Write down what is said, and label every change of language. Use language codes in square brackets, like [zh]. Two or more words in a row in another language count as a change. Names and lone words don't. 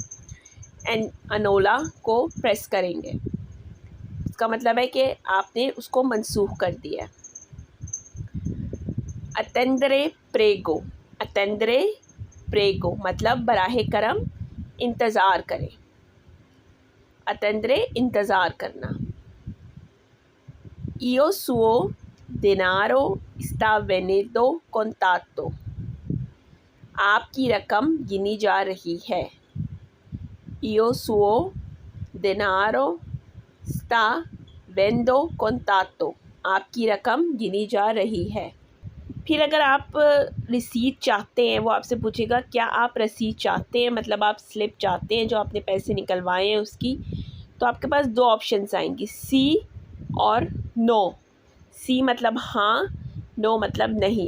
[ur] एंड अनोला کو پریس کریں گے، اس کا مطلب ہے کہ آپ نے اس کو منسوخ کر دیا. [it] attendere prego. attendere prego [ur] مطلب براہ کرم انتظار کریں. अटेंदरे انتظار کرنا. [it] Io suo denaro sta venendo contato। [ur] آپ کی رقم گنی جا رہی ہے. [it] Io suo denaro sta venendo contato। [ur] آپ کی رقم گنی جا رہی ہے. پھر اگر آپ رسید چاہتے ہیں، وہ آپ سے پوچھے گا کیا آپ رسید چاہتے ہیں، مطلب آپ سلپ چاہتے ہیں جو آپ نے پیسے نکلوائے ہیں اس کی. تو آپ کے پاس 2 آپشنز آئیں گی، سی اور نو. سی مطلب ہاں، نو مطلب نہیں.